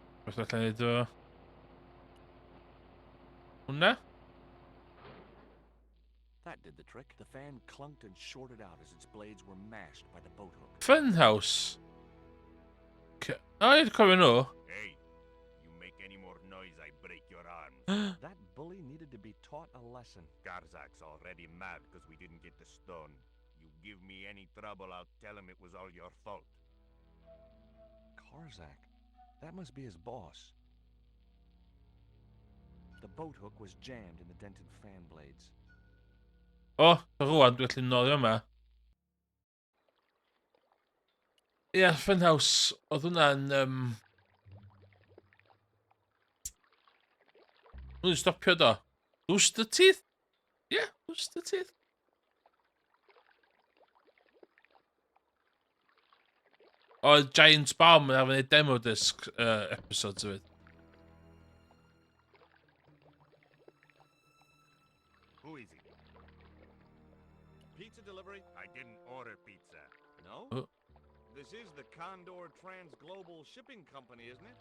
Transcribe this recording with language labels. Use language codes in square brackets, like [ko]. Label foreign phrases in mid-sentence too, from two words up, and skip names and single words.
[cy] Os allan neud o... Hwna? [en] That did the trick. The fan clunked and shorted out as its blades were mashed by the boat hook. Funhouse. [cy] O, i'n cofio nhw. [en] Hey, you make any more noise, I break your arms. That bully needed to be taught a lesson. Garzak's already mad because we didn't get the stone. You give me any trouble, I'll tell him it was all your fault. Karzak? That must be his boss. The boat hook was jammed in the dented fan blades. [cy] O, rwan, dwi'n gallu nolio yma. Ie, Funhouse. Oedd hwnna'n... Nw'n stopio do. Rooster Teeth? Ie, yeah, Rooster Teeth. O, Giant Bomb yn arfer neud [en] demo disc episodes of it. Who is it? Pizza delivery? I didn't order pizza. No? Oh. This is the Condor Trans-Global Shipping Company, isn't it?